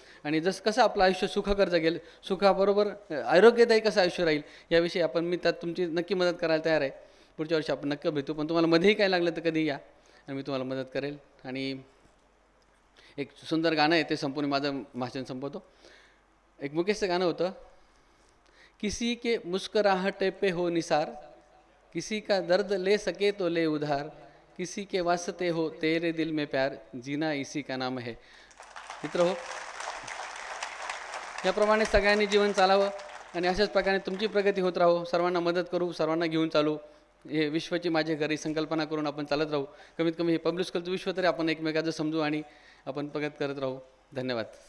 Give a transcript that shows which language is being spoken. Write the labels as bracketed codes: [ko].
[mr] आणि कसं आपलं आयुष्य सुखकर जगेल, सुखाबरोबर आरोग्यदायी कसं आयुष्य राहील याविषयी मी त्यात तुमची नक्की मदत करायला तयार आहे. पुढच्या वर्षी आपण नक्की भेटू. पण तुम्हाला मध्येही काय लागलं तर कधी या आणि मी तुम्हाला मदत करेल. आणि एक सुंदर गाणं आहे, ते संपूर्ण माझं भाषण संपवतो. एक मुकेशचं गाणं होतं, [hi] किसी के मुस्कुराहटे पे हो निसार, किसी का दर्द ले सके तो ले उधार, किसी के वास्ते हो तेरे दिल में प्यार, जीना इसी का नाम है. [mr] मित्र हो, याप्रमाणे सगळ्यांनी जीवन चालावं. आणि अशाच प्रकारे तुमची प्रगती होत राहू, सर्वांना मदत करू, सर्वांना घेऊन चालू. हे विश्वाची माझे घरी संकल्पना करून आपण चालत राहू. कमीत कमी हे पब्लिक स्कूलचं विश्व तरी आपण एकमेकाचं समजू आणि आपण प्रगत करत राहू. धन्यवाद.